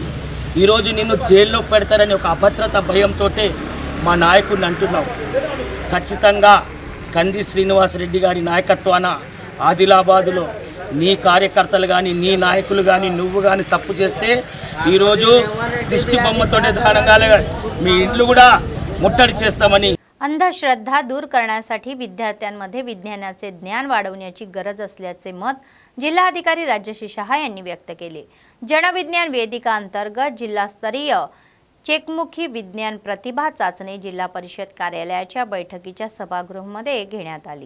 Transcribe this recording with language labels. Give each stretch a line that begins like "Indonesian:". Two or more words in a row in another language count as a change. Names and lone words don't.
Telugu: ఈరోజు నిన్ను జైల్లో పెడతారని ఒక అభద్రత భయంతో మా నాయకుడిని అంటున్నావు. ఖచ్చితంగా కంది శ్రీనివాసరెడ్డి గారి నాయకత్వాన ఆదిలాబాదులో నీ కార్యకర్తలు కానీ నీ नायकुలు కానీ నువ్వు కానీ తప్పు చేస్తే ఈరోజు దిష్టి బొమ్మతోటే దానంగా మీ ఇండ్లు కూడా ముట్టడి చేస్తామని.
Marathi: अंधश्रद्धा दूर करण्यासाठी विद्यार्थ्यांमध्ये विज्ञानाचे ज्ञान वाढवण्याची गरज असल्याचे मत जिल्हाधिकारी राजश्री शहा यांनी व्यक्त केले. जनविज्ञान वेदिका अंतर्गत जिल्हास्तरीय चेकमुखी विज्ञान प्रतिभा चाचणी जिल्हा परिषद कार्यालयाच्या बैठकीच्या सभागृहामध्ये घेण्यात आली.